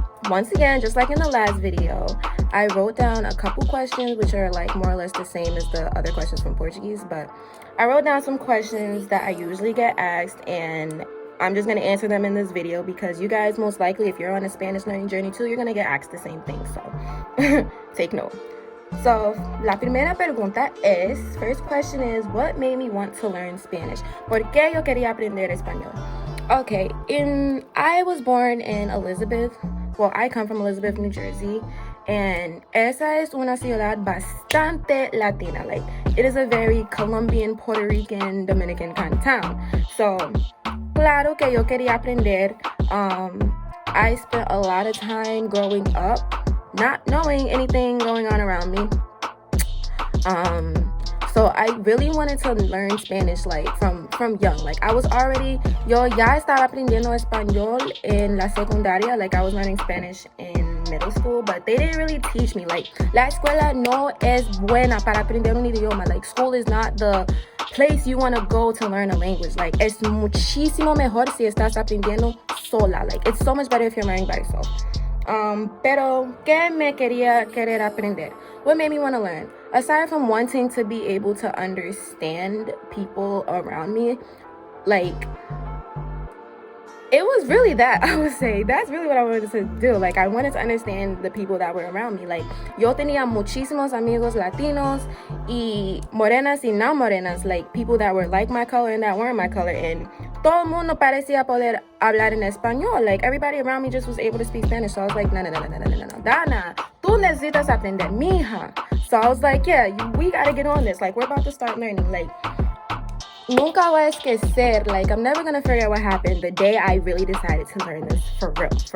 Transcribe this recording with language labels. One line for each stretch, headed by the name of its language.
English: Once again, just like in the last video, I wrote down a couple questions which are like more or less the same as the other questions from Portuguese, but I wrote down some questions that I usually get asked, and I'm just going to answer them in this video because you guys most likely, if you're on a Spanish learning journey too, you're going to get asked the same thing, so take note. So,
Spanish: la primera pregunta es,
English: first question is, what made me want to learn Spanish?
Spanish: ¿Por qué yo quería aprender español?
English: Okay, I was born in Elizabeth. Well, I come from Elizabeth, New Jersey, and
Spanish: esa es una ciudad bastante latina.
English: Like, it is a very Colombian, Puerto Rican, Dominican kind of town.
Spanish: So, claro que yo quería aprender.
English: I spent a lot of time growing up not knowing anything going on around me. So I really wanted to learn Spanish like from young. Like I was already,
Spanish: yo ya estaba aprendiendo español en la secundaria.
English: Like I was learning Spanish in middle school, but they didn't really teach me.
Spanish: Like la escuela no es buena para aprender un idioma.
English: Like school is not the place you want to go to learn a language.
Spanish: Like es muchísimo mejor si estás aprendiendo sola.
English: Like it's so much better if you're learning by yourself.
Spanish: Pero ¿qué me querer aprender?
English: What made me want to learn? Aside from wanting to be able to understand people around me, like, it was really that, I would say. That's really what I wanted to do. Like, I wanted to understand the people that were around me.
Spanish: Like, yo tenía muchísimos amigos latinos y morenas y no morenas.
English: Like, people that were like my color and that weren't my color.
Spanish: And todo el mundo parecía poder hablar en español.
English: Like, everybody around me just was able to speak Spanish. So I was like,
Spanish: no, Dana, tú necesitas aprender, mija.
English: So I was like, yeah, we gotta get on this. Like, we're about to start learning. Like,
Spanish: nunca voy a esquecer.
English: Like, I'm never gonna forget what happened the day I really decided to learn this for real.